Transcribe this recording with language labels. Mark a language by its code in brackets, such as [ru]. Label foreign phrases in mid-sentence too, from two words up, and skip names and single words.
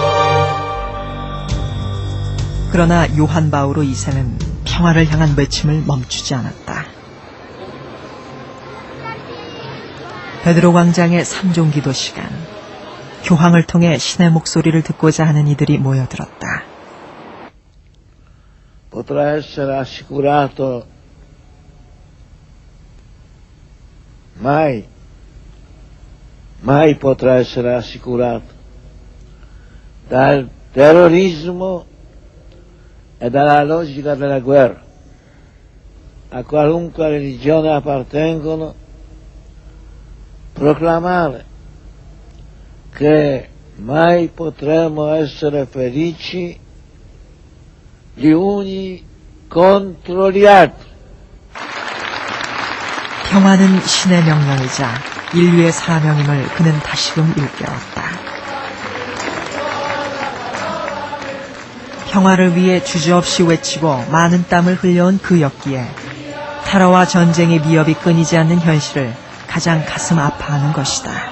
[ko] 그러나 요한 바오로 2세는 평화를 향한 외침을 멈추지 않았다. 베드로 광장의 3종 기도 시간. 교황을 통해 신의 목소리를 듣고자 하는 이들이 모여들었다. [it] potrà essere assicurato mai potrà essere assicurato dal terrorismo e dalla logica della guerra, a qualunque religione appartengono, proclamare che mai potremo essere felici gli uni contro gli altri. [ko] 평화는 신의 명령이자 인류의 사명임을 그는 다시금 일깨웠다. 평화를 위해 주저없이 외치고 많은 땀을 흘려온 그였기에 테러와 전쟁의 위협이 끊이지 않는 현실을 가장 가슴 아파하는 것이다.